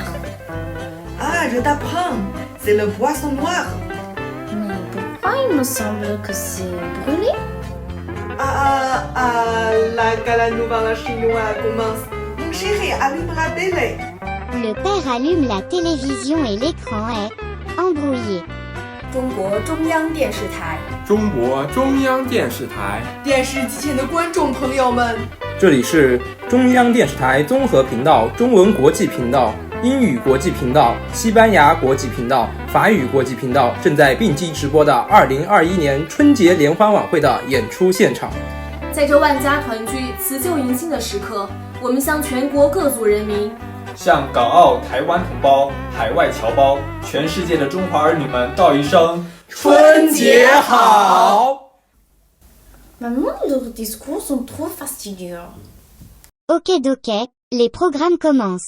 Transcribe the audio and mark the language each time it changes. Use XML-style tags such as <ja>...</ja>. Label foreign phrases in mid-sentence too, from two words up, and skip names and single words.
<fr>Ah, je t'apprends. C'est le poisson noir. Mais pourquoi il me semble que c'est brûlé? Là que la Nouvel An chinois commence. Mon chéri, allume la télé. Le père allume la télévision et l'écran est embrouillé.</fr> <zh>中国中央电视台，中国中央电视台。电视机前的观众朋友们，这里是中央电视台综合频道中文国际频道、英语国际频道、西班牙国际频道、法语国际频道正在并机直播的2021年春节联欢晚会的演出现场。在这万家团聚、辞旧迎新的时刻，我们向全国各族人民、向港澳台湾同胞、海外侨胞、全世界的中华儿女们道一声春节好。</zh> <fr>Maman, leurs discours sont trop fastidieux. Ok d'ok, les programmes commencent.</fr>